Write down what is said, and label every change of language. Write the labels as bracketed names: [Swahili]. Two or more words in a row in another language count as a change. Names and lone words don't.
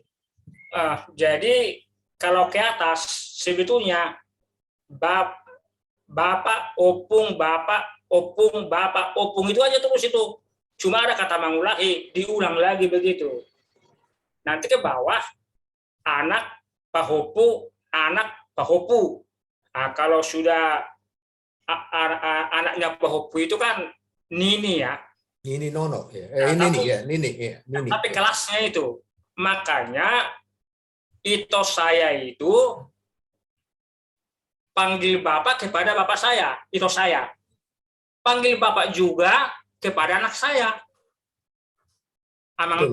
[Indonesian] Jadi kalau ke atas sebetulnya bapak opung itu aja terus itu. Cuma ada kata mangulahi, diulang lagi begitu. Nanti ke bawah anak pahopu, anak pahopu. Nah, kalau sudah anaknya pahopu itu kan nini ya. Nini nono ya. Nini ya, nini ya, nini. Tapi kelasnya itu. Makanya ito saya itu panggil bapak kepada bapak saya, ito saya. Panggil bapak juga kepada anak saya. Amang. Betul.